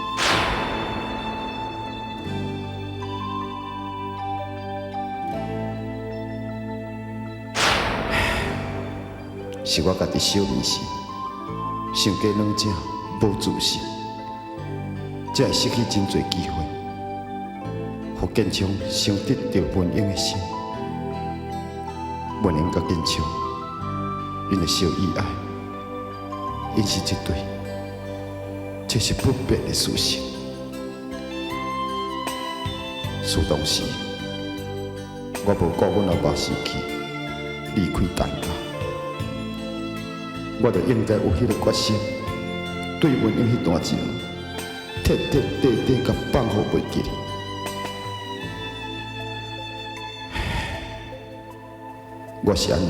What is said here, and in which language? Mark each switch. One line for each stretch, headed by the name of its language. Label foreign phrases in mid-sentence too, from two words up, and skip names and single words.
Min Nan Chinese: 是我家己小迷失，想加软者，无自信，才会失去真侪机会，互建昌伤得着文英的心。文英甲建昌，因的小意爱，因是一对，这是不变的事实。事当时，我无顾阮老爸死去，离开陈家。我就应该有迄个决心，对文英迄段情，彻彻底底甲放互袂记。我是安怎？